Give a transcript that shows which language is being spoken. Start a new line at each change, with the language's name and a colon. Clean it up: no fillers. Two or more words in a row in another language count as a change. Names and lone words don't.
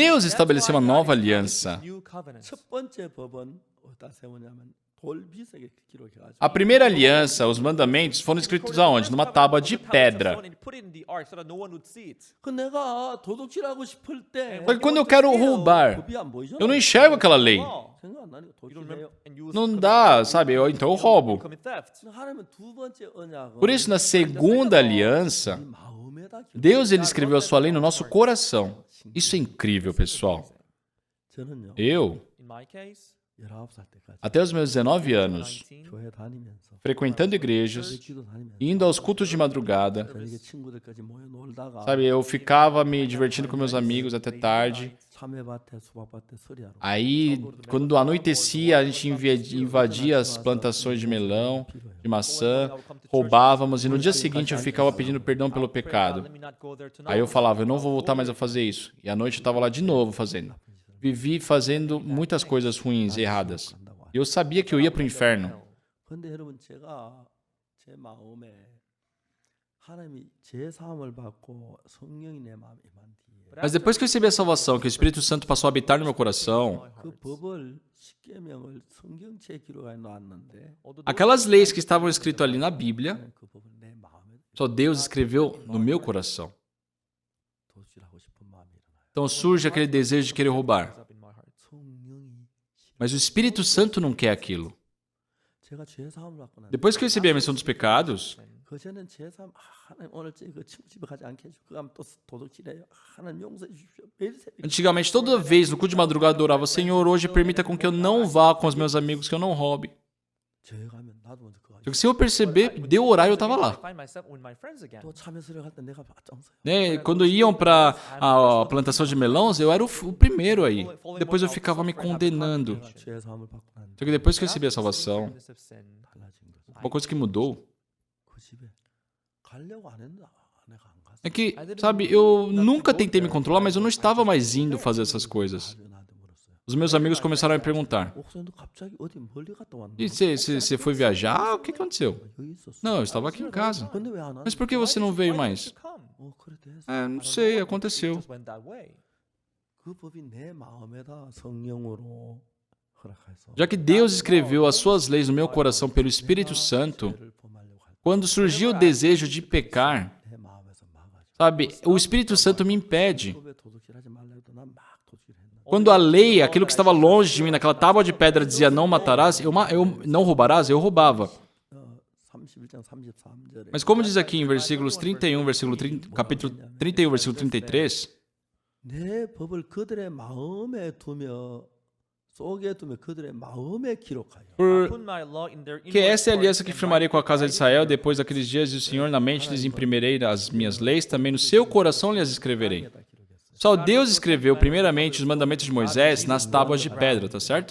Portuguese: Deus estabeleceu uma nova aliança.
English: New covenant.
Korean: 첫 번째 법은 어디다 세우냐면 돌비석에 기록해가지고
Portuguese: A primeira aliança, os mandamentos, foram escritos aonde? Numa tábua de pedra.
English: Put it in the ark so that no one would see it.
Korean: 그 내가 도둑질하고 싶을 때
Portuguese: Só que quando eu quero roubar,
Korean: 법이 안 보이죠?
Portuguese: eu não enxergo aquela lei.
Korean: 생각 안 나니까
English: You don't
Korean: 도둑질해요.
English: remember and you
Portuguese: Não dá, sabe? Então eu roubo.
English: commit theft.
Korean: 하나님은 두 번째 언약은
Portuguese: Por isso, na segunda aliança,
Korean: 이 마음에다 기록해요.
Portuguese: Deus ele escreveu a sua lei no nosso coração. Isso é incrível, pessoal.
Korean: 저는요
Portuguese: Eu,
English: In my case,
Korean: 19살 때까지
Portuguese: até os meus 19 anos, 19,
Korean: 교회 다니면서
Portuguese: frequentando igrejas,
Korean: 기도 다니면서
Portuguese: indo aos cultos de madrugada,
Korean: 저녁에 친구들까지 모여 놀다가
Portuguese: sabe? Eu ficava me divertindo com meus amigos até tarde.
Korean: 참외밭에 수박밭에 서리하러
Portuguese: Aí, quando anoitecia, a gente invadia as plantações de melão, de maçã, roubávamos e no dia seguinte eu ficava pedindo perdão pelo pecado.
English: let me not go there tonight.
Portuguese: Aí eu falava, eu não vou voltar mais a fazer isso. E à noite eu estava lá de novo fazendo. Vivi fazendo muitas coisas ruins, erradas. E eu sabia que eu ia para o inferno.
Korean: 근데 여러분 제가 제 마음에 하나님이 제 사함을 받고 성령이 내 마음에 임한 뒤에
Portuguese: Mas depois que eu recebi a salvação, que o Espírito Santo passou a habitar no meu coração,
Korean: 그 법을 십계명을 성경책에 기록해 놨는데
Portuguese: aquelas leis que estavam escritas ali na Bíblia,
Korean: 그 법을 내 마음에
Portuguese: só Deus escreveu no meu coração.
Korean: 도둑질하고 싶은 마음이 일어나요.
Portuguese: Então surge aquele desejo de querer roubar.
English: Up in my heart.
Korean: 성령이
Portuguese: Mas o Espírito Santo não quer aquilo.
Korean: 제가 죄 사함을 받고 난
Portuguese: Depois que eu recebi a remissão dos pecados,
Korean: 그전엔 죄 사함 하나님 오늘 그 친구 집에 가지 않게 해주고 그럼 또 도둑질해요. 하나님 용서해 주십시오. 매일 새벽에
Portuguese: antigamente toda vez no culto de madrugada eu orava, Senhor, hoje permita com que eu não vá com os meus amigos, que eu não roube.
Korean: 죄 가면 나도 먼저 그거
Portuguese: Só que se eu perceber, deu orar e eu estava
English: I
Portuguese: lá.
English: find myself with my friends again.
Korean: 또 참외수를 갈 때 내가 앞장서요.
Portuguese: Né? Quando iam para a plantação de melões, eu era o primeiro aí. Depois eu ficava me condenando.
Korean: 내가 죄 사함을 받고 난
Portuguese: Só que depois que eu recebi a salvação,
English: Forgiveness of sin.
Korean: 달라진 거죠.
Portuguese: uma coisa que mudou
Korean: 그 집에 가려고 안 했나? 내가 안 갔어.
Portuguese: é que, sabe, eu nunca tentei me controlar, mas eu não estava mais indo fazer essas coisas.
Korean: 나한테 물었어요.
Portuguese: Os meus amigos começaram a me perguntar:
Korean: 옥선도 갑자기 어디 멀리 갔다 왔나?
Portuguese: e você foi viajar? O que aconteceu?
Korean: 여기 있었어.
Portuguese: Não, eu estava aqui em casa.
Korean: 근데 왜 안 왔어?
Portuguese: Mas por que você não veio mais?
English: Come.
Korean: 그래 됐어.
Portuguese: É, não sei, aconteceu.
English: Just went that way.
Korean: 그 법이 내 마음에다 성령으로
Portuguese: Já que Deus escreveu as suas leis no meu coração pelo Espírito Santo, quando surgiu o desejo de pecar, sabe, o Espírito Santo me impede. Quando a lei, aquilo que estava longe de mim, naquela tábua de pedra, dizia não matarás, eu não roubarás, eu roubava. Mas como diz aqui em versículos 31, capítulo 31, versículo 33,
Korean: 내 법을 그들의 마음에 두며 속에 두며 그들의 마음에 기록하여.
English: Put my law in their
Portuguese: que essa é a
English: inward
Portuguese: aliança
English: parts
Portuguese: que
English: and
Portuguese: firmarei
English: write
Portuguese: com a casa de
English: it
Portuguese: Israel depois daqueles dias, e o Senhor na mente lhes imprimirei as minhas leis, também no seu coração lhes escreverei. Só Deus escreveu primeiramente os mandamentos de Moisés nas tábuas de pedra, tá certo?